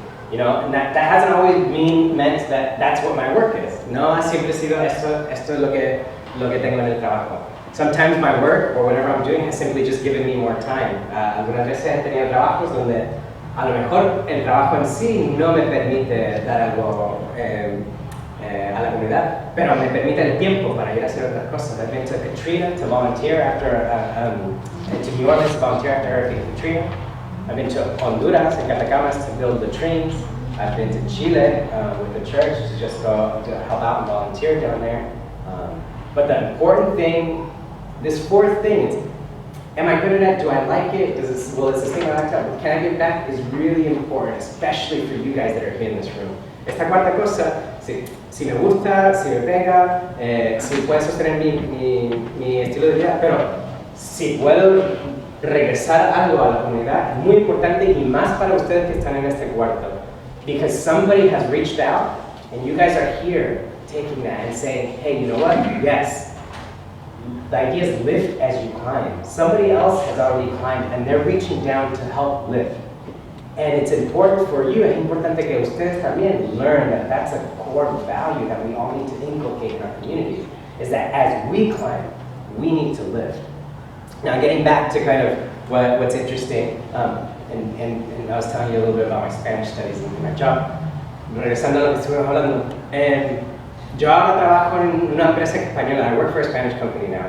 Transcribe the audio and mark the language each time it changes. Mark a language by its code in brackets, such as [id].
[en] You know, and that hasn't always meant that that's what my work is. [es] No ha siempre sido esto es lo que tengo en el trabajo. [en] Sometimes my work or whatever I'm doing has simply just given me more time. [es] Algunas veces he tenido trabajos donde a lo mejor el trabajo en sí no me permite dar algo a la comunidad, pero me permite el tiempo para ir a hacer otras cosas. [en] I've been to Katrina to volunteer after, to New Orleans to volunteer after Hurricane Katrina. I've been to Honduras and Catacamas to build latrines. I've been to Chile with the church to just go to help out and volunteer down there. But the important thing, this fourth thing, is, am I good at it? Do I like it? Will it sustain my lifestyle? Can I give back? Is really important, especially for you guys that are here in this room. [es] Esta cuarta cosa, si me gusta, si me pega, si puede sostener mi estilo de vida, pero si puedo regresar algo a la comunidad, es muy importante y más para ustedes que están en este cuarto. [en] Because somebody has reached out and you guys are here taking that and saying, hey, you know what? Yes. The idea is lift as you climb. Somebody else has already climbed and they're reaching down to help lift. And it's important for you, [es] es importante que ustedes también [en] learn that that's a core value that we all need to inculcate in our community, is that as we climb, we need to lift. Now, getting back to kind of what's interesting, and I was telling you a little bit about my Spanish studies and my job. [es] Regresando a lo que estuvimos hablando, yo ahora trabajo en una empresa española. [en] I work for a Spanish company now.